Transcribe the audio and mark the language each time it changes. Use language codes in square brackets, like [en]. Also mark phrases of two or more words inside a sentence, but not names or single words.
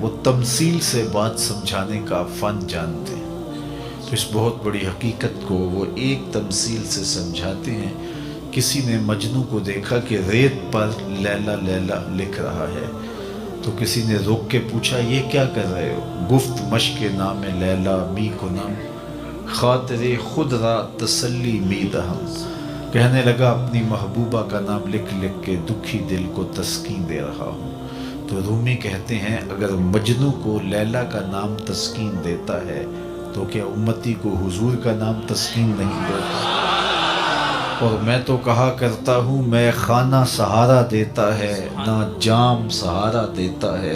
[ur] وہ تمثیل سے بات سمجھانے کا فن جانتے ہیں. تو اس بہت بڑی حقیقت کو وہ ایک تمثیل سے سمجھاتے ہیں. کسی نے مجنوں کو دیکھا کہ ریت پر لیلا لیلا لکھ رہا ہے تو کسی نے روک کے پوچھا یہ کیا کر رہے ہو؟ [fa] گفت مشق نام لیلا می کنم خاطر خود را تسلی می دہم. [ur] کہنے لگا اپنی محبوبہ کا نام لکھ لکھ کے دکھی دل کو تسکین دے رہا ہوں. تو رومی کہتے ہیں اگر مجنوں کو لیلا کا نام تسکین دیتا ہے تو کیا امتی کو حضور کا نام تسکین نہیں دیتا؟ اور میں تو کہا کرتا ہوں میں خانہ سہارا دیتا ہے نہ جام سہارا دیتا ہے.